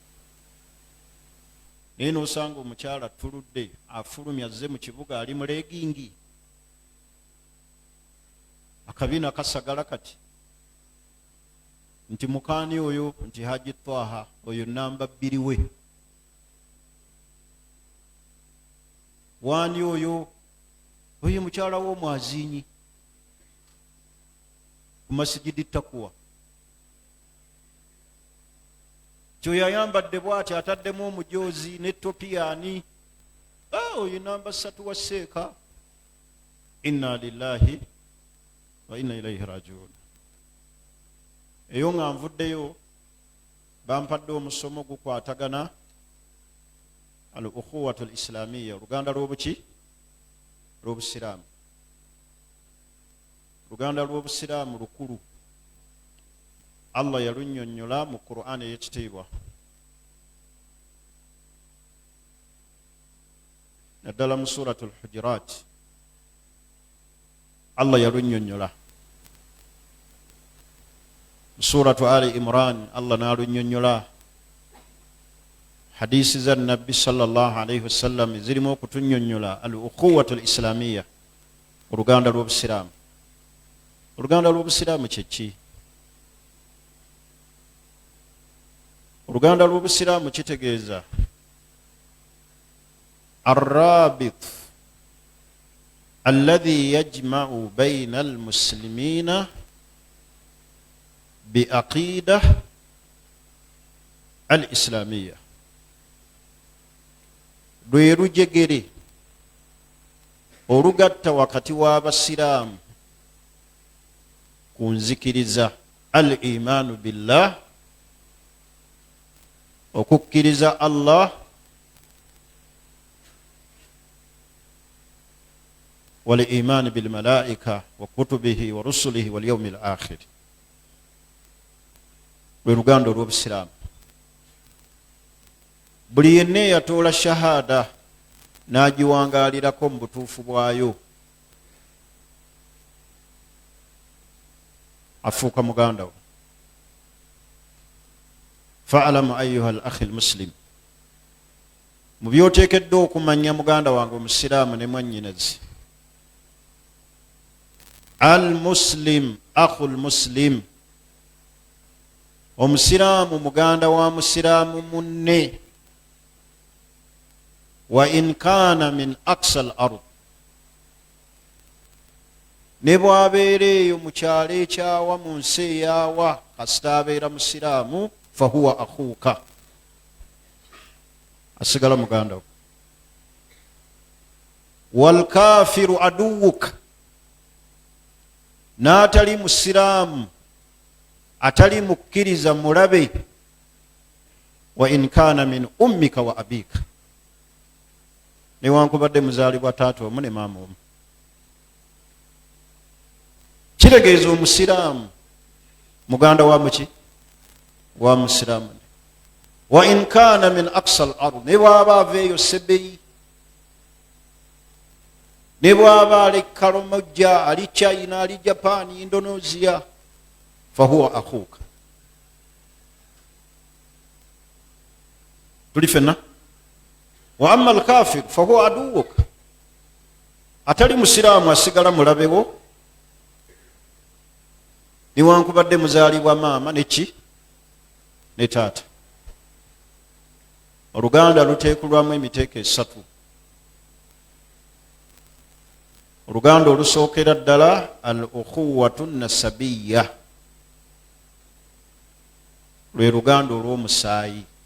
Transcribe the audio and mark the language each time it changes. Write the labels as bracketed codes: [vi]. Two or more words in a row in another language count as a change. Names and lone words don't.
[lg] Naye n'osanga omukyala tuludde afulumya azze mu kibuga ali mu legingi, akabina kasagala kati nti mukaani oyo nti Haji Twaha oyo namba 2 we, wani oyo mukyala w'omwazinyi ku Masjidi Takuwa. Kyoyo ayambadde bw'ati ataddemu omujoozi n'etopiyani, oyo namba 3 wa Seeka. [ar] إنا لله وإنا إليه راجعون. [lg] Eyo nga nvuddeyo bampadde omusomo gukwatagana [ar] الأخوة الإسلامية, [lg] oluganda lw'obuki? Lw'Obusiraamu. Oluganda lw'Obusiraamu lukulu. Allah yalunnyonnyola mu Qur'an ey'ekitiibwa. Naddala mu Suratul Hujurat Allah yalunnyonnyola. Mu Suratu Ali Imran Allah n'alunnyonnyola. Hadisi za Nabbi [ar] صلى الله عليه وسلم [lg] zirimu okutunnyonnyola [ar] الأخوة الإسلامية, [lg] oluganda lw'Obusiraamu. Oluganda lw'Obusiraamu kye ki? Oluganda lw'Obusiraamu kitegeeza [ar] الرابط الذي يجمع بين المسلمين بالعقيدة الإسلامية, [lg] lwe lujegere olugatta wakati w'Abasiraamu ku nzikiriza [ar] الإيمان بالله, [lg] okukkiriza Allah, [ar] والإيمان بالملائكة وكتبه ورسله واليوم الآخر. [lg] Lwe luganda olw'obusiraamu. Buli yenna eyatoola shahada n'agiwangaalirako mu butuufu bwayo afuuka muganda wo. [ar] فاعلم أيها الأخ المسلم, [lg] mu by'oteekeddwa okumanya muganda wange omusiraamu ne mwannyinazi, [ar] المسلم أخو المسلم, [lg] omusiraamu muganda wa musiraamu munne, [ar] وإن كان من أقصى الأرض, [lg] ne bw'abeera eyo mu kyalo ekyawa mu nsi eyaawa kasita abeera musiraamu, [ar] فهو أخوك, [lg] asigala muganda wo. [ar] والكافر عدوك, [lg] n'atali musiraamu atali mukkiriza mulabe, [ar] وإن كان من أمك وأبيك, [lg] newankubadde muzaalibwa taata omu ne maama omu. Kitegeeza omusiraamu muganda wa muki? Wa musiraamu. [ar] وإن كان من أقصى الأرض, [lg] ne bw'aba ava eyo Sebeyi, ne bw'aba ali Karamoja, ali China, ali Japan, Indonesia, [ar] فهو أخوك. [lg] Tuli fenna? [ar] وأما الكافر فهو عدوك, [lg] atali musiraamu asigala mulabewo, newankubadde muzaalibwa maama neki ne taata. Oluganda luteekulwamu emiteeko esatu. Oluganda olusookera ddala [ar] الأخوة النسبية, [lg] lwe luganda olw'omusaayi.